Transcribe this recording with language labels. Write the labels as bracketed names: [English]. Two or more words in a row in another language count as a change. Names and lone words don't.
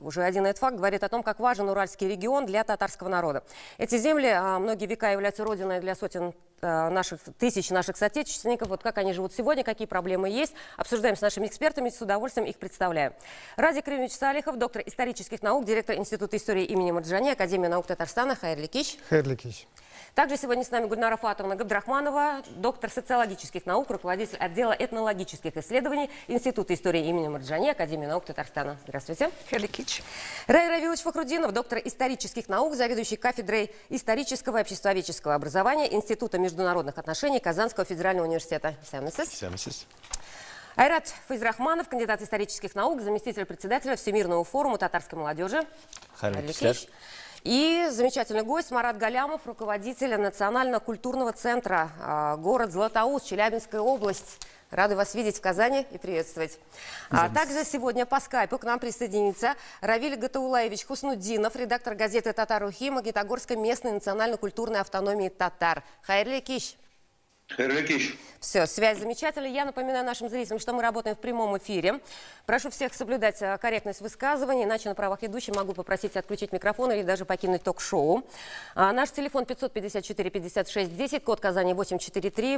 [Russian] Уже один этот факт говорит о том, как важен Уральский регион для татарского народа. Эти земли многие века являются родиной для сотен тысяч наших соотечественников. Вот как они живут сегодня, какие проблемы есть, обсуждаем с нашими экспертами, с удовольствием их представляю. Радик Кремович Салихов, доктор исторических наук, директор Института истории имени Марджани, Академии наук Татарстана. [Tatar] Хайрлы кич. Хайрлы кич. [Russian] Также сегодня с нами Гульнара Фатовна Габдрахманова, доктор социологических наук, руководитель отдела этнологических исследований Института истории имени Марджани, Академии наук Татарстана. Здравствуйте. [Tatar] Хайрлы кич. [Russian] Рай Равилович Фахрудинов, доктор исторических наук, заведующий кафедрой исторического и обществоведческого образования Института международных отношений Казанского федерального университета. Айрат Файзрахманов, кандидат исторических наук, заместитель председателя Всемирного форума татарской молодежи. [Tatar] Хайрлы кич. [Russian] И замечательный гость Марат Галямов, руководитель Национально-культурного центра, город Златоуст, Челябинская область. Рады вас видеть в Казани и приветствовать. Также сегодня по скайпу к нам присоединится Равиль Гатаулаевич Хуснуддинов, редактор газеты «Татар-Ухи» Магнитогорской местной национально-культурной автономии татар. [Tatar] Хайрлы кич. [Russian] Все, связь замечательная. Я напоминаю нашим зрителям, что мы работаем в прямом эфире. Прошу всех соблюдать корректность высказываний, иначе на правах ведущей могу попросить отключить микрофон или даже покинуть ток-шоу. Наш телефон 554-56-10, код Казани 843.